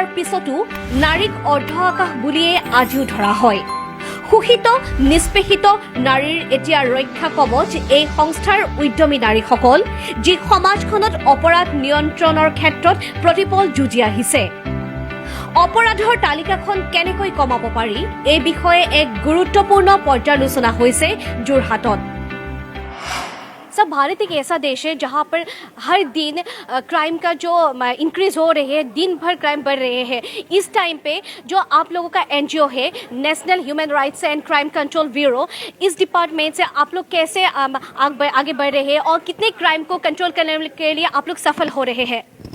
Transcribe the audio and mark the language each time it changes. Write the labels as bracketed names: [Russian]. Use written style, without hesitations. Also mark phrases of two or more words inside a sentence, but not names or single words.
[Assamese] পিছতো নাৰীক অৰ্ধ আকাশ বুলিয়ে আজিও ধৰা হয় শোষিত নিষ্পেষিত নাৰীৰ এতিয়া ৰক্ষা কবচ এই সংস্থাৰ উদ্যমী নাৰীসকল যি সমাজখনত অপৰাধ নিয়ন্ত্ৰণৰ ক্ষেত্ৰত প্ৰতিপল যুঁজি আহিছে অপৰাধৰ তালিকাখন কেনেকৈ কমাব পাৰি এই বিষয়ে এক গুৰুত্বপূৰ্ণ পৰ্যালোচনা হৈছে যোৰহাটত [Hindi] सब भारत एक ऐसा देश है जहां पर हर दिन क्राइम का जो इंक्रीज हो रही है दिन भर क्राइम बढ़ रहे हैं इस टाइम पे जो आप लोगों का एनजीओ है नेशनल ह्यूमन राइट्स एंड क्राइम कंट्रोल ब्यूरो इस डिपार्टमेंट से आप लोग कैसे आगे बढ़ रहे हैं और कितने क्राइम को कंट्रोल करने के लिए आप लोग सफल हो रहे हैं